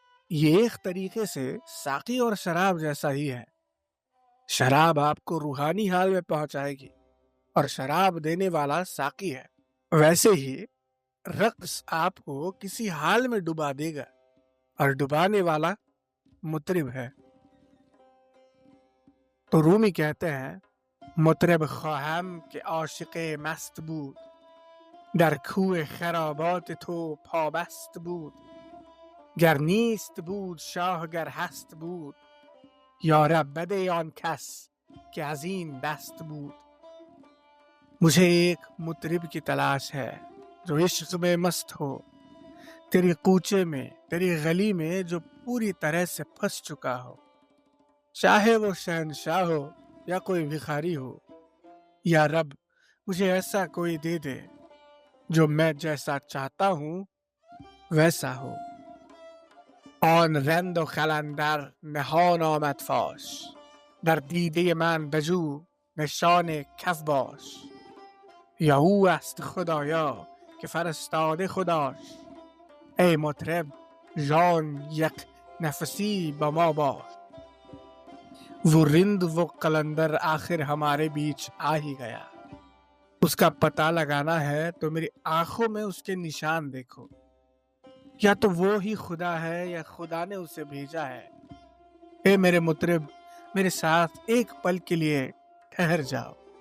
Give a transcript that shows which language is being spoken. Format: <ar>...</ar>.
<ur>یہ ایک طریقے سے ساقی اور شراب جیسا ہی ہے. شراب آپ کو روحانی حال میں پہنچائے گی اور شراب دینے والا ساقی ہے. ویسے ہی رقص آپ کو کسی حال میں ڈبا دے گا اور ڈبانے والا مطرب ہے. تو رومی کہتے ہیں</ur> <fa>مطرب خواهم که عاشق مست بود در کوه خرابات تو پابست بود گر نیست بود شاه گر هست بود یا رب بده آن کس که از این دست بود.</fa> <ur>مجھے ایک مطرب کی تلاش ہے جو عشق میں مست ہو، تیری کوچے میں، تیری گلی میں جو پوری طرح سے پھنس چکا ہو، چاہے وہ شہنشاہ ہو یا کوئی بھکاری ہو. یا رب مجھے ایسا کوئی دے دے جو میں جیسا چاہتا ہوں ویسا ہو.</ur> <fa>آن رند و خلندر نهان آمد فاش، در دیده من بجو نشان کف باش. یا او است خدایا که فرستاده خداش، ای مطرب جان یک نفسی با ما باش.</fa> <ur>وہ رند وہ قلندر آخر ہمارے بیچ آ ہی گیا. اس کا پتہ لگانا ہے تو میری آنکھوں میں اس کے نشان دیکھو. یا تو وہ ہی خدا ہے یا خدا نے اسے بھیجا ہے. اے میرے مطرب، میرے ساتھ ایک پل کے لیے ٹھہر جاؤ.</ur>